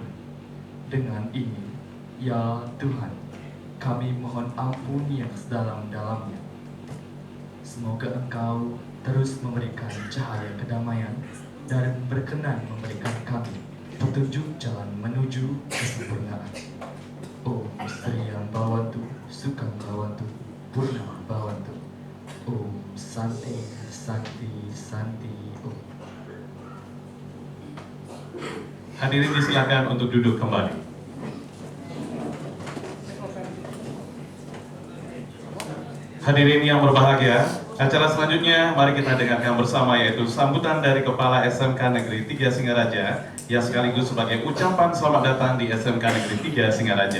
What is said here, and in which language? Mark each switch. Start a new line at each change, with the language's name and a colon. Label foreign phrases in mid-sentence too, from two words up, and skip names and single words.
Indonesian: Dengan ini, ya Tuhan, kami mohon ampun yang sedalam-dalamnya. Semoga Engkau terus memberikan cahaya kedamaian dan berkenan memberikan kami petunjuk jalan menuju kesempurnaan.
Sanskrit: Om Sriyam Bhavantu, Sukham Bhavantu, Purnam Bhavantu. Om Santi, Santi, Santi, Om.
Indonesian: Hadirin disilakan untuk duduk kembali. Hadirin yang berbahagia, acara selanjutnya mari kita dengarkan bersama, yaitu sambutan dari Kepala SMK Negeri 3 Singaraja yang sekaligus sebagai ucapan selamat datang di SMK Negeri 3 Singaraja.